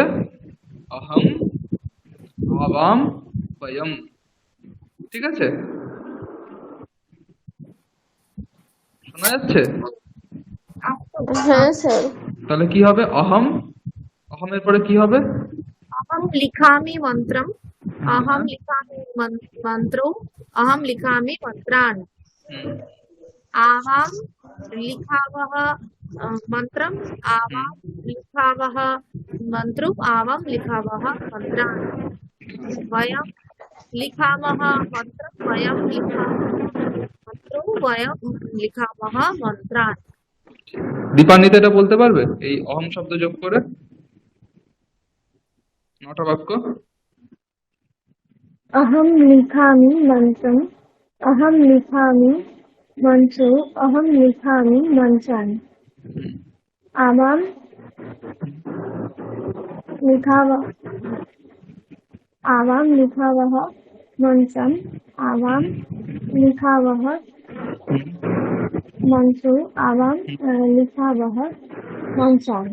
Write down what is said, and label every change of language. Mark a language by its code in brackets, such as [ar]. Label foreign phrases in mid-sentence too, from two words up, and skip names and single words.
[sa] अहम्, आवाम्, वयम्, [bn] ঠিক আছে? শোনা যাচ্ছে? হ্যাঁ স্যার। তাহলে কি হবে? অহম, অহমের পরে কি হবে? [sa] अहं लिखामि मन्त्रम्, अहं लिखामि मन्त्रौ, अहं लिखामि मन्त्रान्। হুম, आवां लिखावः मन्त्रम्, आवां लिखावः मन्त्रौ, आवां लिखावः मन्त्रान्। वयं लिखामः मन्त्रं, वयं लिखामः मन्त्रौ, वयं लिखामः मन्त्रान्। [bn] দীপান্বিতা এটা বলতে পারবে এই অহম শব্দ যোগ করে 9টা বাক্য? [sa] अहं लिखामि मन्त्रम्, अहं लिखामि मन्त्रौ, अहं लिखामि मन्त्रान्। आवां लिखावः, आवां लिखावः मन्त्रम्, आवां लिखावः मन्त्रौ, आवां लिखावः मन्त्रान्।